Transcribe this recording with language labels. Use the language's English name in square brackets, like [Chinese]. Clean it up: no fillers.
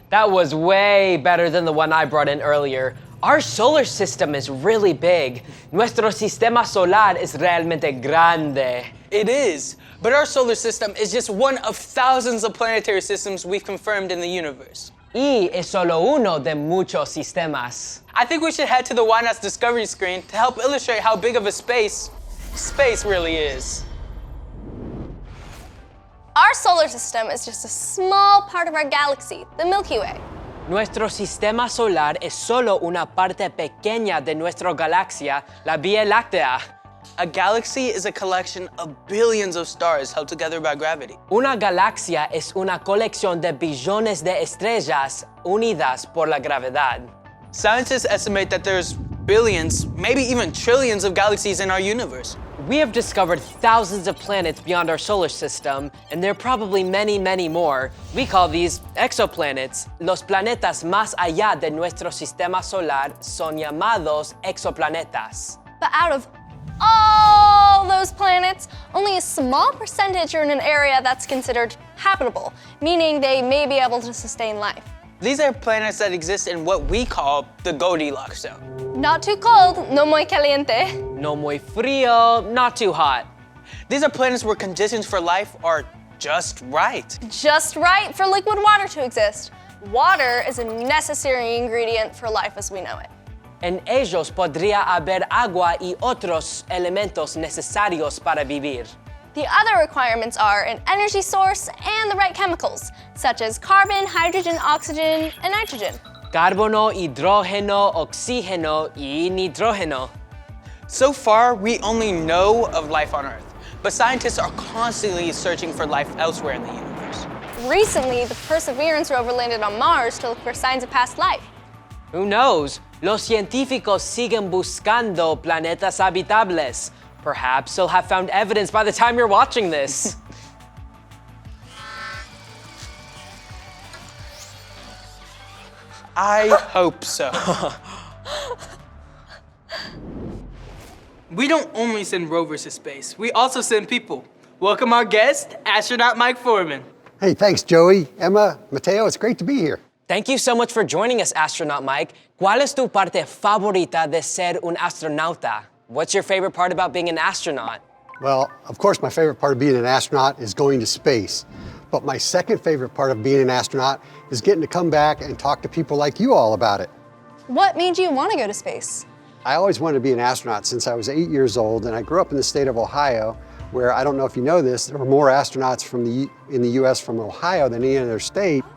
[English] That was way better than the one I brought in earlier. Our solar system is really big. [Spanish] Nuestro sistema solar es realmente grande. [English] It is, but our solar system is just one of thousands of planetary systems we've confirmed in the universe. [Spanish] Y es solo uno de muchos sistemas. [English] I think we should head to the Whynauts Discovery screen to help illustrate how big of a space really is. Our solar system is just a small part of our galaxy, the Milky Way. Nuestro sistema solar es solo una parte pequeña de nuestra galaxia, la Vía Láctea. A galaxy is a collection of billions of stars held together by gravity. Una galaxia es una colección de billones de estrellas unidas por la gravedad. Scientists estimate that there's billions, maybe even trillions of galaxies in our universe. We have discovered thousands of planets beyond our solar system, and there are probably many, many more. We call these exoplanets. [Spanish] Los planetas más allá de nuestro sistema solar son llamados exoplanetas. [English] But out of all those planets, only a small percentage are in an area that's considered habitable, meaning they may be able to sustain life. These are planets that exist in what we call the Goldilocks zone. Not too cold, [Spanish] no muy caliente. No muy frío, [English] not too hot. These are planets where conditions for life are just right. Just right for liquid water to exist. Water is a necessary ingredient for life as we know it. [Spanish] En ellos podría haber agua y otros elementos necesarios para vivir. [English] The other requirements are an energy source and the right chemicals, such as carbon, hydrogen, oxygen, and nitrogen. [Spanish] Carbono, hidrógeno, oxígeno y nitrógeno. [English] So far, we only know of life on Earth, but scientists are constantly searching for life elsewhere in the universe. Recently, the Perseverance rover landed on Mars to look for signs of past life. Who knows? [Spanish] Los científicos siguen buscando planetas habitables. [English] Perhaps they'll have found evidence by the time you're watching this. I hope so. We don't only send rovers to space, we also send people. Welcome our guest, astronaut Mike Foreman. Hey, thanks, Joey, Emma, Mateo. It's great to be here. Thank you so much for joining us, astronaut Mike. [Spanish] ¿Cuál es tu parte favorita de ser un astronauta? [English] What's your favorite part about being an astronaut? Well, of course, my favorite part of being an astronaut is going to space. But my second favorite part of being an astronaut is getting to come back and talk to people like you all about it. What made you want to go to space? I always wanted to be an astronaut since I was 8 years old, and I grew up in the state of Ohio, where I don't know if you know this, there were more astronauts in the US from Ohio than any other state.